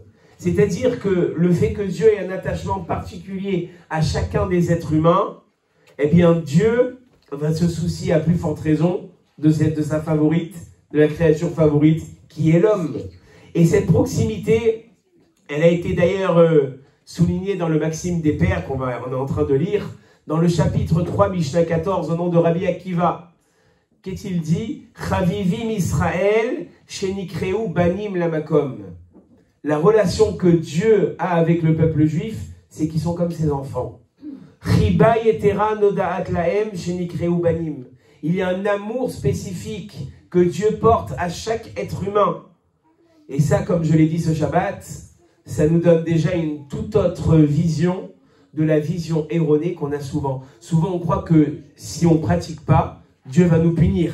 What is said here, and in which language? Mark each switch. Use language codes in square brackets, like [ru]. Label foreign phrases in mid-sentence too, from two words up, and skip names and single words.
[fr] C'est-à-dire que le fait que Dieu ait un attachement particulier à chacun des êtres humains, eh bien Dieu va se soucier à plus forte raison de sa favorite, de la créature favorite qui est l'homme. Et cette proximité, elle a été d'ailleurs soulignée dans le Maxime des Pères qu'on est en train de lire, dans le chapitre 3, Mishnah 14, au nom de Rabbi Akiva. Qu'est-il dit? [he] חביבים ישראל שנקראו בנים למקום. [fr] La relation que Dieu a avec le peuple juif, c'est qu'ils sont comme ses enfants. [he] חיבה יתירה נודעת להם שנקראו בנים. [fr] Il y a un amour spécifique que Dieu porte à chaque être humain. Et ça, comme je l'ai dit ce Shabbat, ça nous donne déjà une toute autre vision de la vision erronée qu'on a souvent. Souvent, on croit que si on ne pratique pas, Dieu va nous punir.